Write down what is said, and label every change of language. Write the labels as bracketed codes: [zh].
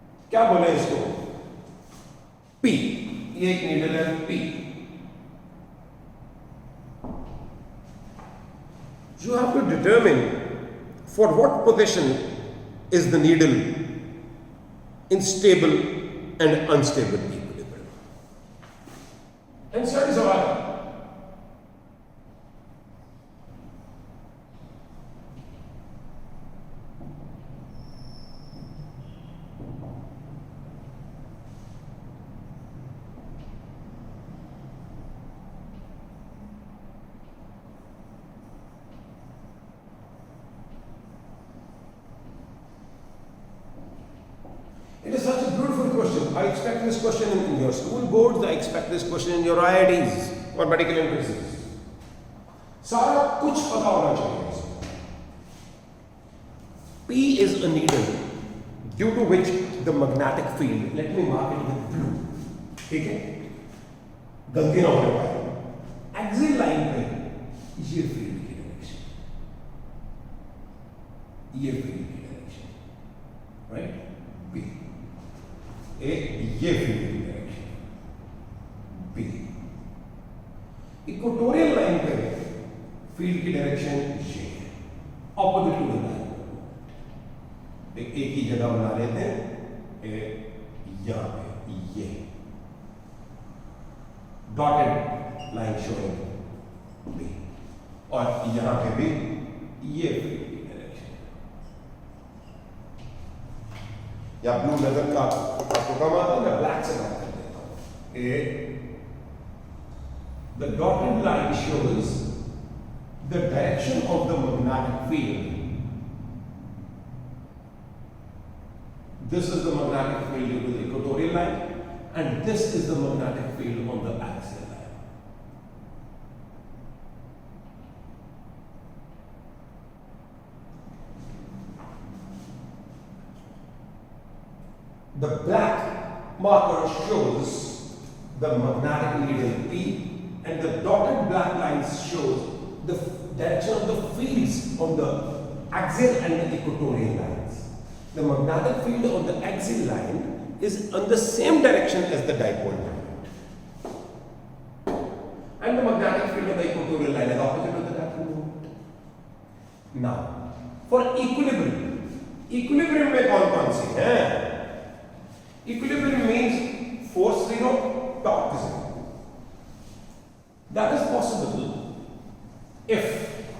[hi] क्या बोले इसको P, ये एक नीडल है P, [en] you have to determine for what position is the needle in stable and unstable equilibrium. Answer is सवाल. It is such a beautiful question. I expect this question in your school boards. I expect this question in your IITs or medical entrances. [hi] सारा कुछ पता होना चाहिए. [en] P is a needle due to which the magnetic field. Let me mark it with blue. [hi] ठीक है? गलती ना होने पाए. Axial line पे ये field की direction. ये field की direction. [en] Right? B. [hi] ये फील्ड की डायरेक्शन B, इक्वेटोरियल लाइन पे फील्ड की डायरेक्शन ये है, [en] Opposite to the line. [hi] एक ही जगह बना लेते हैं, यहां पे ये डॉटेड लाइन शोइंग B, और यहां पे भी ये फील्ड की डायरेक्शन, या ब्लू नजर का आपको कम आता है, मैं ब्लैक से बात कर देता हूं. [en] The dotted line shows the direction of the magnetic field. This is the magnetic field due to the equatorial line, and this is the magnetic field on the axial line. The black marker shows the magnetic needle P, and the dotted black lines shows the direction of the fields on the axial and the equatorial lines. The magnetic field on the axial line is on the same direction as the dipole moment, and the magnetic field on the equatorial line is opposite of the dipole moment. Now, for equilibrium [hi] में कौन-कौन सी हैं? [en] Equilibrium means force zero, torque zero. That is possible if